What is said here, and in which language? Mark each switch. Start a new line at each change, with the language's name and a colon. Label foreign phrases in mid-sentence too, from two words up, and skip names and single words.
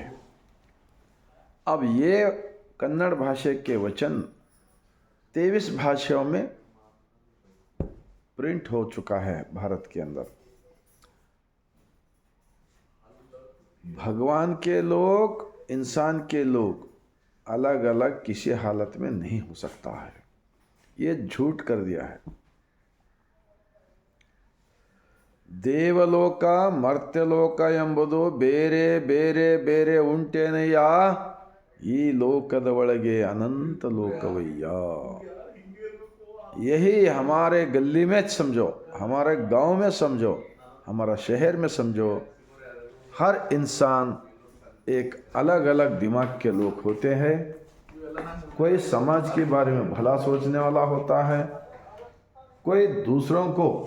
Hindi: अब ये कन्नड़ भाषा के वचन 23 भाषाओं में प्रिंट हो चुका है भारत के अंदर। भगवान के लोग, इंसान के लोग अलग अलग किसी हालत में नहीं हो सकता है, ये झूठ कर दिया है।
Kannada: ದೇವಲೋಕ ಮರ್ತ್ಯಲೋಕ ಎಂಬುದು ಬೇರೆ ಬೇರೆ ಬೇರೆ ಉಂಟೇನಯ್ಯ, ಈ ಲೋಕದ ಒಳಗೆ ಅನಂತ ಲೋಕವಯ್ಯ।
Hindi: यही हमारे गली में समझो, हमारे गांव में समझो, हमारा शहर में समझो, हर इंसान एक अलग अलग दिमाग के लोग होते हैं। कोई समाज के बारे में भला सोचने वाला होता है, कोई दूसरों को